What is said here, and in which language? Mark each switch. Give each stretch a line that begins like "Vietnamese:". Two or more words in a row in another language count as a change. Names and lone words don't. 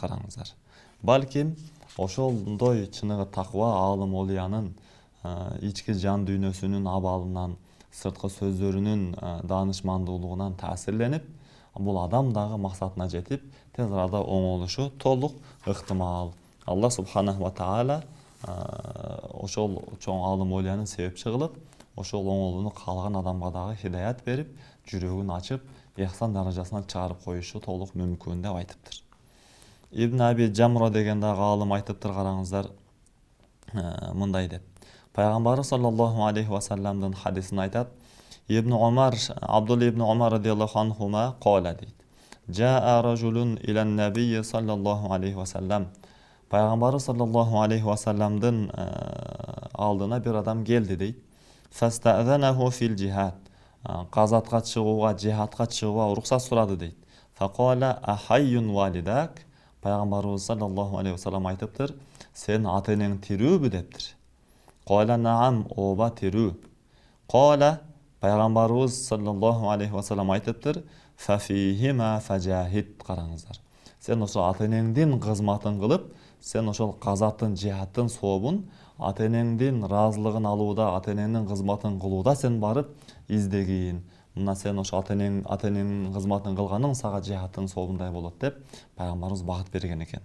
Kyrgyz: Караңыздар, балким ошондой чыныгы таква аалым олиянын ички жан дүйнөсүнүн абалынан, сырткы сөздөрүнүн даанышмандуулугунан таасирленип, бул адам дагы максатына жетип, тез арада оңолушу толук ыктымал.
Arabic: الله سبحانه وتعالى
Kyrgyz: ошол чоң аалым олиянын себепчи кылып, ошол оңолууну каалаган адамга дагы хидаят берип, жүрөгүн ачып, ихсан даражасына чыгарып коюшу толук мүмкүн деп айтыптыр. Ибн Аби Джамра деген дагы аалым айтыптыр, караңыздар, мындай деп. Пайгамбары
Arabic: صلى الله عليه وسلم
Kyrgyz: хадисин айтат. Ибн Умар, Абдулла ибн Умар
Arabic: رضي الله عنهما قال
Kyrgyz: дейт.
Arabic: جاء رجل إلى النبي صلى الله عليه وسلم.
Kyrgyz: Пайгамбары
Arabic: صلى الله عليه وسلم
Kyrgyz: алдына бир адам келди дейт.
Arabic: فاستأذنه في الجهاد.
Kyrgyz: Казатка чыгууга, жихадка чыгууга уруксат сурады дейт.
Arabic: فقال أحي والداك.
Kyrgyz: Пайгамбарыбыз
Arabic: صلى الله عليه وسلم
Kyrgyz: айтыптыр, сен ата энең тирүүбү дептир.
Arabic: قال نعم,
Kyrgyz: ооба тирүү. Кала, пайгамбарыбыз
Arabic: صلى الله عليه وسلم
Kyrgyz: айтыптыр,
Arabic: ففيهما فجاهد.
Kyrgyz: Караңыздар, сен ошо ата энеңдин кызматын кылып, сен ошол казаттын, жихадтын сообун, ата энеңдин ыраазылыгын алууда, ата энеңдин кызматын кылууда сен барып издегин. Мына сен ошо ата энеңдин кызматын кылганың сага жихадтын сообундай болот деп пайгамбарыбыз багыт берген экен.